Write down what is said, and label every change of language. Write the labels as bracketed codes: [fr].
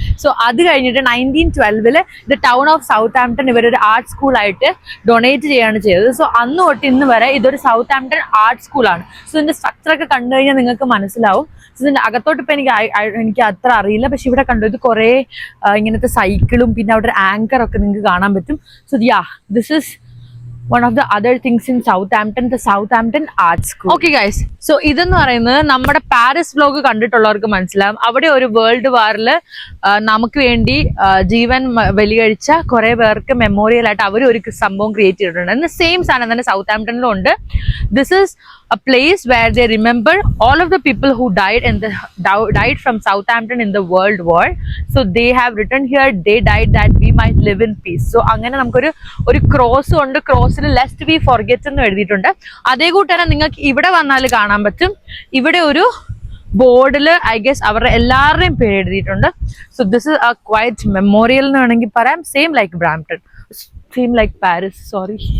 [ml] So അത് കഴിഞ്ഞിട്ട് 1912 ഇത് ടൗൺ ഓഫ് സൗത്ത് ആംപ്ടൺ ഇവരൊരു ആർട്ട് സ്കൂളായിട്ട് ഡൊണേറ്റ് ചെയ്യാണ് ചെയ്തത്. സോ അന്ന് തൊട്ട് ഇന്ന് വരെ ഇതൊരു സൗത്ത് ആംപ്ടൺ ആർട്ട് സ്കൂളാണ്. സോ ഇതിന്റെ സ്ട്രക്ചർ ഒക്കെ കണ്ടു കഴിഞ്ഞാൽ നിങ്ങൾക്ക് മനസ്സിലാവും. സോ ഇതിന്റെ അകത്തോട്ട് ഇപ്പം എനിക്ക് അത്ര അറിയില്ല. പക്ഷെ ഇവിടെ കണ്ടു ഇത് കുറേ ഇങ്ങനത്തെ സൈക്കിളും പിന്നെ അവിടെ ഒരു ആങ്കർ ഒക്കെ നിങ്ങൾക്ക് കാണാൻ പറ്റും. [en] So this is one of the other things in Southampton, the Southampton Art School. Okay guys, so [ml] ഇതെന്ന് പറയുന്നത് നമ്മുടെ പാരീസ് വ്ലോഗ് കണ്ടിട്ടുള്ളവർക്ക് മനസ്സിലാവും. അവിടെ ഒരു വേൾഡ് വാറിൽ നമുക്ക് വേണ്ടി ജീവൻ ബലികഴിച്ച കുറെ പേർക്ക് മെമ്മോറിയൽ ആയിട്ട് അവർ ഒരു സംഭവം ക്രിയേറ്റ് ചെയ്തിട്ടുണ്ട്. എന്ന സെയിം സാധനം തന്നെ സൗത്ത് ആംപ്ടണിലും ഉണ്ട്. [en] This is a place where they remember all of the people who died from Southampton in the World War. So they have written here, they died that we might live in peace. [ml] So അങ്ങനെ നമുക്കൊരു cross ഉണ്ട്. ക്രോസിൽ [en] lest we forget [ml] എന്ന് എഴുതിയിട്ടുണ്ട്. അതേ കൂട്ടന്നെ നിങ്ങൾക്ക് ഇവിടെ വന്നാൽ കാണാൻ പറ്റും. ഇവിടെ ഒരു ബോർഡിൽ [en] I guess [ml] അവരുടെ എല്ലാവരുടെയും പേര് എഴുതിയിട്ടുണ്ട്. [en] so this is a quite memorial [ml] എന്ന് വേണമെങ്കിൽ പറയാം. [en] Same like Brampton, same like Paris, sorry.